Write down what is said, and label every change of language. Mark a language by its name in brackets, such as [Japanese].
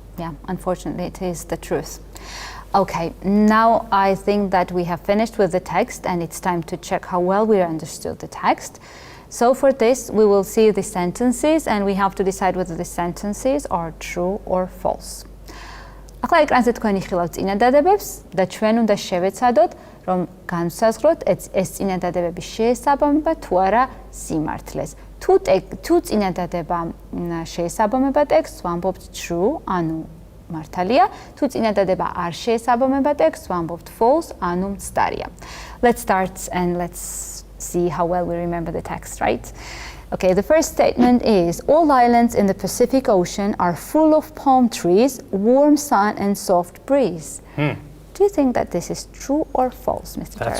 [English] Yeah, unfortunately, it is the truth. Okay, now I think that we have finished with the text and it's time to check how well we understood the text. So for this, we will see the sentences and we have to decide whether the sentences are true or false. [Georgian] ახლა ეკრანზე თქვენი ხილავთ წინადადებებს და ჩვენ უნდა შევეცადოთ, რომ განვსაზღვროთ ეს წინადადებები შეესაბამება თუ არა სიმართლეს. თუ წინადადება შეესაბამება ტექსტს, ვამბობთ true, ანუ მართალია, თუ წინადადება არ შეესაბამება ტექსტს, ვამბობთ false, ანუ მცდარია. [English] Let's start and let's see how well we remember the text, right? Okay, the first statement is, all islands in the Pacific Ocean are full of palm trees, warm sun and soft breeze. Do you think that this is true or false, Mr. That's